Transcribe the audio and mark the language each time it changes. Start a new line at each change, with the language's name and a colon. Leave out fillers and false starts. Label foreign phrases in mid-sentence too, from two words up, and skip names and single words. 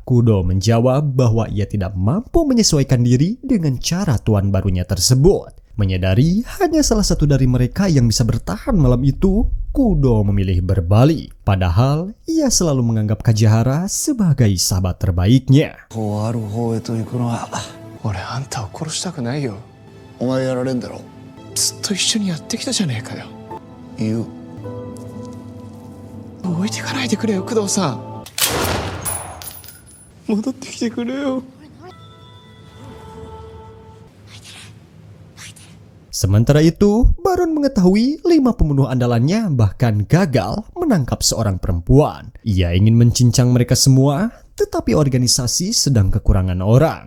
Indonesian: Kudo menjawab bahwa ia tidak mampu menyesuaikan diri dengan cara tuan barunya tersebut. Menyadari hanya salah satu dari mereka yang bisa bertahan malam itu, Kudo memilih berbalik. Padahal ia selalu menganggap Kajahara sebagai sahabat terbaiknya.
Japanese: こうある方へと行くのは俺あんたを殺したくないよ。お前やられんだろ。ずっと一緒にやってきたじゃねえかよ。言う。置いてかないでくれよ、工藤さん。戻ってきてくれよ。
Indonesian: Sementara itu, Baron mengetahui 5 pembunuh andalannya bahkan gagal menangkap seorang perempuan. Ia ingin mencincang mereka semua, tetapi organisasi sedang kekurangan orang.